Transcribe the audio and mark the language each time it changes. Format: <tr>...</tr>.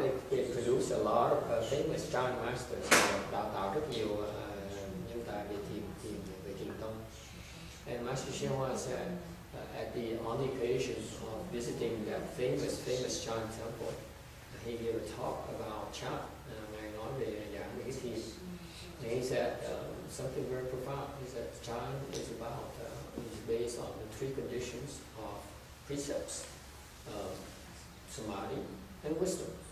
<en>They produced a lot of famous Chan masters.</en> <vi>Đào tạo rất nhiều nhân tài về thiền tông.</vi> <en>And Master Hsu said on the occasion of visiting that famous Chan temple, he gave a talk about Chan.</en> <vi>Ngài nói về giảng về cái thiền.</vi> <en>And he said something very profound. He said Chan is based on the three conditions of precepts, samadhi and wisdom.</en>